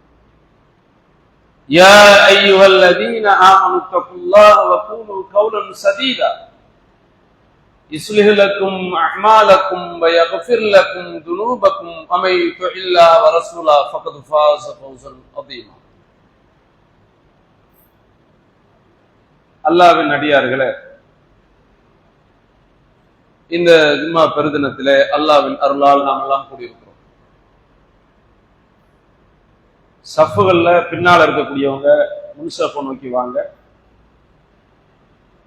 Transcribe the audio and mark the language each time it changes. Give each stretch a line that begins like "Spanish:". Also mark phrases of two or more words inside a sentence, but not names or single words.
Arabic: يا أيها الذين آمنوا اتقوا الله وقولوا قولا سديدا يصلح لكم أعمالكم ويغفر لكم ذنوبكم ومن يطع الله ورسوله فقد فاز فوزا عظيما
Tamil: அல்லாஹ்வின் அடியார்களே, இந்த ஜும்மா பெருதினத்திலே அல்லாஹ்வின் அருளால் நாம் எல்லாம் கூடியிருக்கிறோம். சஃப்புகள்ல பின்னால் இருக்கக்கூடியவங்க முன்சஃபை நோக்கி வாங்க.